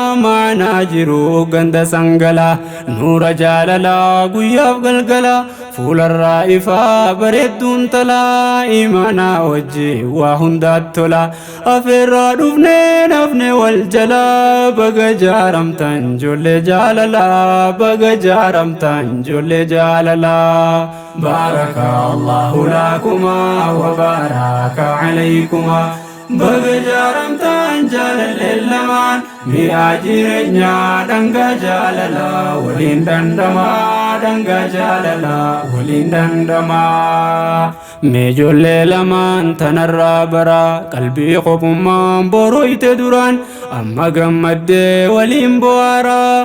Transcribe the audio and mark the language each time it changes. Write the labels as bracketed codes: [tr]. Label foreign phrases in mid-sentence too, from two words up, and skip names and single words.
[om] Maanaa jiru ganda sangala nuura jaalala guyyaaf galgala fuularraa ifaa bareedduun tala imaanaa wajji waa hundaat tola afeerraa dhufne nafne wal jala baga jaaramtan ijoollee jaalala baga jaaramtan ijoollee jaalala. [ar] بارك الله لكما وبارك عليكما. [om] Baga jaaramtaan jaalalleen lamaan mi'a jireenyaa dhangaa jaalalaa waliin dandama. Dhangaa jaalalaa waliin dandama. Mee ijoollee lamaan tanarraa bara qalbii qopummaan borooyte duraan amma gammaddee waliin bo'aara.